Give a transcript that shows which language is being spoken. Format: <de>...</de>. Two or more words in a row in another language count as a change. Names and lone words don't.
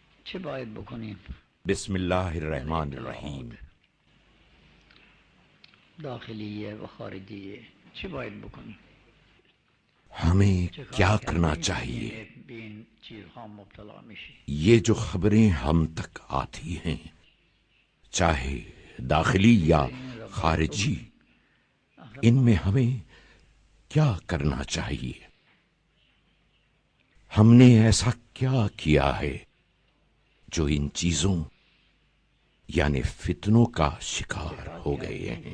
<fa>چه باید بکنیم؟ بسم الله الرحمن الرحیم. داخلیه و خارجیه چه باید بکنیم؟</fa> <ur>ہمیں</ur> <fa>چه کار</fa> <ur>کیا</ur> <fa>کردیم</fa> <ur>کرنا</ur> <fa>که</fa> <ur>چاہیے؟</ur> <fa>به این چیزها مبتلا میشی؟</fa> <ur>یہ جو خبریں ہم تک آتی ہیں، چاہے داخلی یا خارجی، ان میں ہمیں کیا کرنا چاہیے؟ ہم نے ایسا کیا کیا ہے جو ان چیزوں یعنی فتنوں کا شکار ہو گئے ہیں؟</ur>